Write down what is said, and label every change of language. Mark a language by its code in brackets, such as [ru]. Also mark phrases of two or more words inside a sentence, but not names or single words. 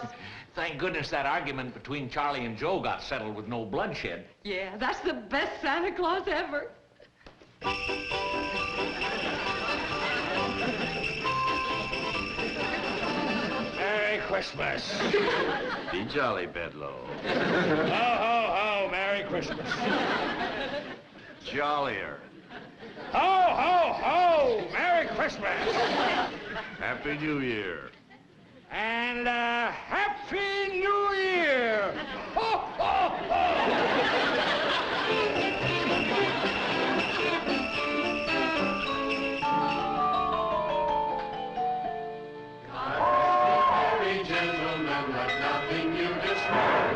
[en] Thank goodness that argument between Charlie and Joe got settled with no bloodshed. Yeah, that's the best Santa Claus ever. Merry Christmas. Be jolly, Bedlow. Ho, ho, ho, Merry Christmas. Jollier. Ho, ho, ho, Merry Christmas. Happy New Year. And Happy New Year. Ho, ho, ho. Gentlemen, let nothing you dismay.